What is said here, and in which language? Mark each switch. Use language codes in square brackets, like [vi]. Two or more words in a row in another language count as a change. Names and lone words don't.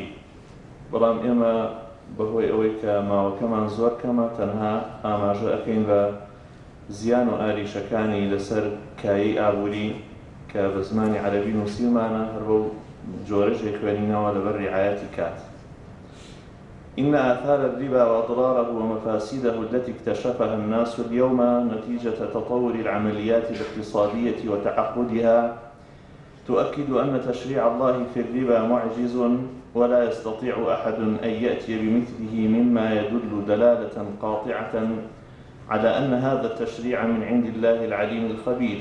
[ckb] بەڵام ئێمە بەهۆی ئەوەی کە ماوەکەمان زۆر کەمە تەنها ئاماژە ئەکەین بە زیان و ئاریشەکانی لەسەر کایی ئابووری کە بە زمانی عەرەبی نووسیمانە هەر بەو جۆرەژێک خوێنینەوە لەبەر ڕعایەتی کات. [ar] إن آثار الربا وأضراره ومفاسده التي اكتشفها الناس اليوم نتيجة تطور العمليات الاقتصادية وتعقدها تؤكد أن تشريع الله في الربا معجز، ولا يستطيع أحد أن يأتي بمثله مما يدل دلالة قاطعة على أن هذا التشريع من عند الله العليم الخبير.